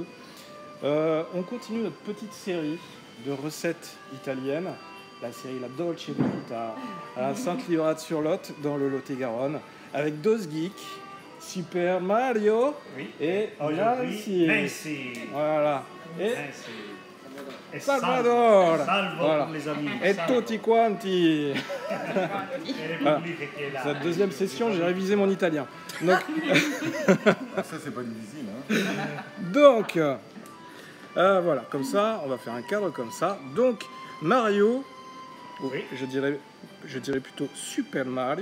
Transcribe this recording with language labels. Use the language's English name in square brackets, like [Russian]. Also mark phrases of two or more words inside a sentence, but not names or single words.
[French] On continue notre petite série de recettes italiennes, la série La Dolce Vita à Sainte-Livrade-sur-Lot, dans le Lot-et-Garonne, avec deux geeks, Super Mario et Aujourd'hui, Nancy. Nancy. Voilà. Et Nancy. Et Salvador. Salvo Voilà. pour les amis. Et Salvo. [Italian] tutti quanti. [French] Et le public qui est là. Cette deuxième session, j'ai révisé mon italien. Donc, Ça, c'est pas difficile. Hein. donc voilà, comme ça, on va faire un cadre comme ça. Donc, Mario, Oui. je dirais plutôt Super Mario.